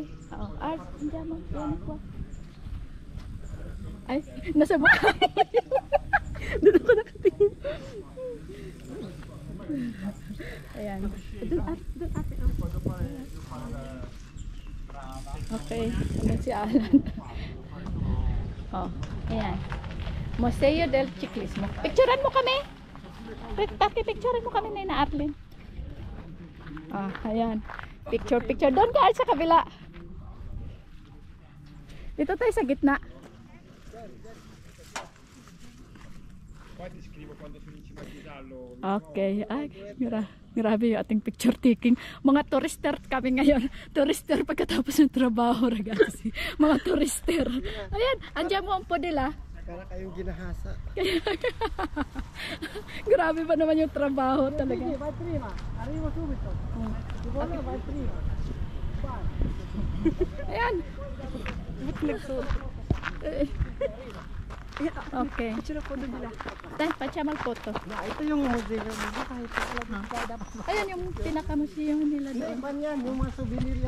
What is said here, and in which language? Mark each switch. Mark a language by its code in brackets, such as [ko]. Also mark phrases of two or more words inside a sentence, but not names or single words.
[tl] Oh, Art, hindi mo. Yan ako. Ay, nasa mukha. Doon ako nakatingin. Ayan. Doon, Art. Doon, Art. Okay. Ayan si Alan. Oh, ayan. Museo del Ciclismo. Picturean mo kami. Picturean mo kami na Arlene. Ah, ayan. Picture. Doon ka sa kabila. Dito tayo sa gitna. Okay. Ay, grabe yung ating picture taking. Mga turister kami ngayon. Turister pagkatapos ng trabaho, ragazzi. Mga turister. Ayan, andyan mo ang podila. Para kayong ginahasa. Grabe pa naman yung trabaho talaga. [it] Vai prima, arrivo subito. Ti voglio, vai prima. [tl] Ayan. Okay. Picture po doon nila. Tayo, pacha magpoto. Ito yung museo. Kahit Ayan yung pinaka-museo nila doon. iba yan, yung mga souvenir yan.